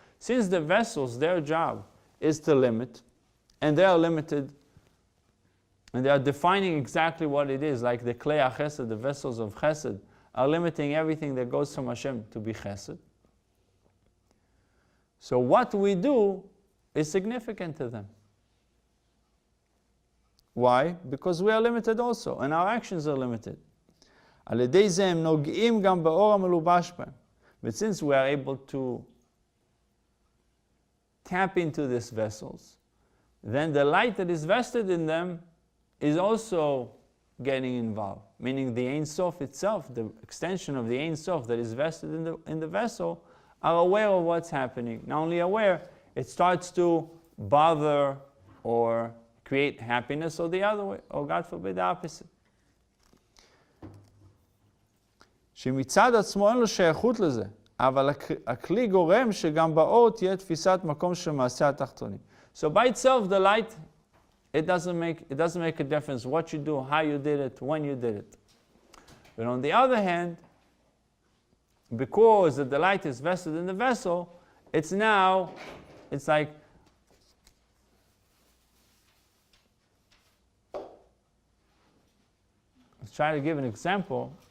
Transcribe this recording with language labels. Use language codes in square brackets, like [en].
[en] Since the vessels, their job is to limit, and they are limited, and they are defining exactly what it is, like the klei chesed, the vessels of chesed, are limiting everything that goes from Hashem to be chesed. So what we do is significant to them. Why? Because we are limited also, and our actions are limited. [he] על ידי זה הם נוגעים גם באור המלובש בהם. [en] But since we are able to tap into these vessels, then the light that is vested in them is also getting involved. Meaning the Ein Sof itself, the extension of the Ein Sof that is vested in the vessel, are aware of what's happening. Not only aware, it starts to bother or create happiness, or the other way, or God forbid the opposite. [he] שמצד עצמו אין לו שייכות לזה, אבל הכלי גורם שגם באור תהיה תפיסת מקום של מעשה התחתונים. [en] So by itself the light, it doesn't make a difference what you do, how you did it, when you did it. But on the other hand, because the light is vested in the vessel, it's like let's try to give an example.